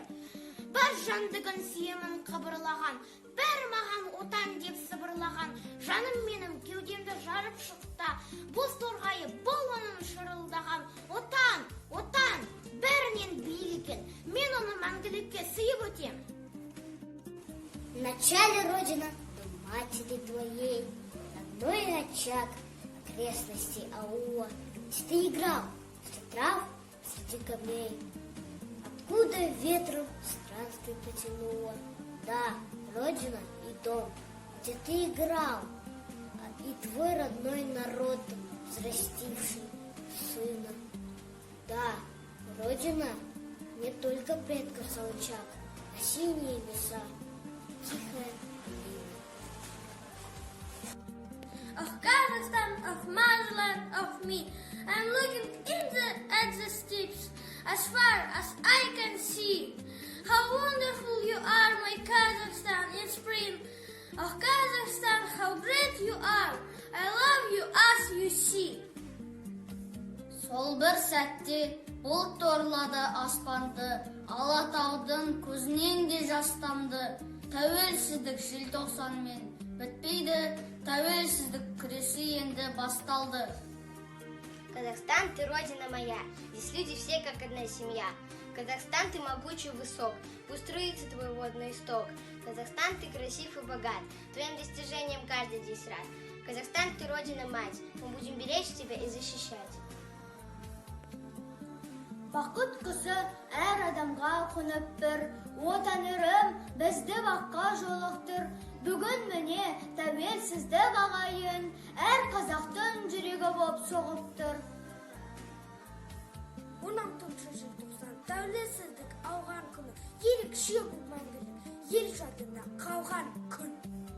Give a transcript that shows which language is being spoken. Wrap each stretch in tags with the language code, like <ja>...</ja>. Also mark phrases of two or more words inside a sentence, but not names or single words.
<kk>Бір жандығын сүйемін қыбырлаған, бір маған отан деп сыбырлаған. Жаным менің кеудемді жарып шықта, боз торғайы бұл оның шырылдаған. Отан, отан, бәрінен биік екен, мен оны мәңгілікке сыйып өтем.</kk> <ru>Вначале Родина матери твоей, родной очаг окрестностей аула, где ты играл среди трав, среди камней. Откуда ветром странствий потянуло? Да, Родина и дом, где ты играл, и твой родной народ, взрастивший сына. Да, Родина не только предков Солчак, а синие леса, тихая долина.</ru> <en>Of Kazakhstan, of motherland, of me, I'm looking at the steppes as far as I can see. How wonderful you are, my Kazakhstan, in spring. Oh Kazakhstan, how great you are. I love you as you see.</en> <kk>Сол бір сәтте бұлт торлады аспанды, Алатаудың көзінен де жастамды. Тәуелсіздік желтоқсанмен бітпейді, тәуелсіздік күресі енді басталды.</kk> <ru>Казахстан, ты родина моя, здесь люди все как одна семья. Казахстан, ты могучий высок, пусть струится твой водный исток. Казахстан, ты красив и богат, твоим достижением каждый здесь рад. Казахстан, ты родина мать, мы будем беречь тебя и защищать.</ru> <kk>Бақыт құсы әр адамға қонып тұр, отанырым бізді баққа жолықтыр. Бүгін міне тәуелсіздік ағайын, әр қазақтың жүрегі боп соғып тұр. 16 желтоқсан тәуелсіздік алған күні, ерекше бұл мәңгілік, ел жадында қалған күн.</kk>